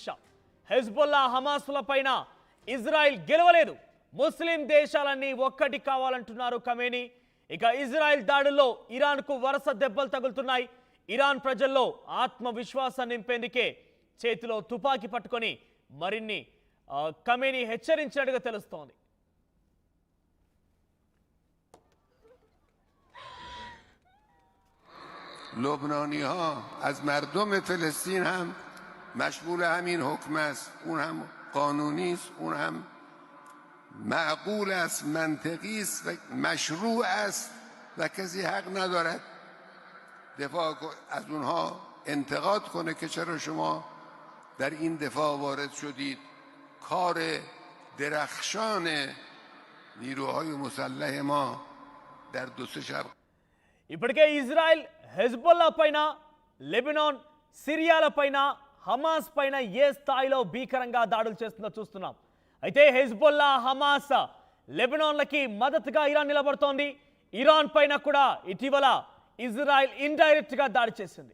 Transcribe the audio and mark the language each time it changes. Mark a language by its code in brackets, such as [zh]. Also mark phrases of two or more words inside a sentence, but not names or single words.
[te] హెజ్బుల్లా హమాస్ల పైన ఇజ్రాయిల్ గెలవలేదు, ముస్లిం దేశాలన్నీ ఒక్కటి కావాలంటున్నారు ఖమేనీ. ఇక ఇజ్రాయిల్ దాడుల్లో ఇరాన్కు వరుస దెబ్బలు తగులుతున్నాయి. ఇరాన్ ప్రజల్లో ఆత్మవిశ్వాసాన్ని నింపేందుకే చేతిలో తుపాకీ పట్టుకొని మరిన్ని ఖమేనీ హెచ్చరించినట్టుగా తెలుస్తోంది. [fa] لبنانی ها از مردم فلسطین هم مشمول همین حکم است. اون هم قانونی است، اون هم معقول است، منطقی است و مشروع است و کسی حق ندارد دفاع از اونها انتقاد کنه که چرا شما در این دفاع وارد شدید. کار درخشان نیروهای مسلح ما در دو سه شب. [te] ఇప్పటికే ఇజ్రాయెల్ హెజ్బుల్లా పైన, లెబనాన్, సిరియాల పైన, హమాస్ పైన ఏ స్థాయిలో భీకరంగా దాడులు చేస్తుందో చూస్తున్నాం. అయితే హెజ్బుల్లా, హమాస్, లెబనాన్లకి మద్దతుగా ఇరాన్ నిలబడుతోంది. ఇరాన్ పైన కూడా ఇటీవల ఇజ్రాయెల్ ఇండైరెక్ట్ గా దాడి చేసింది.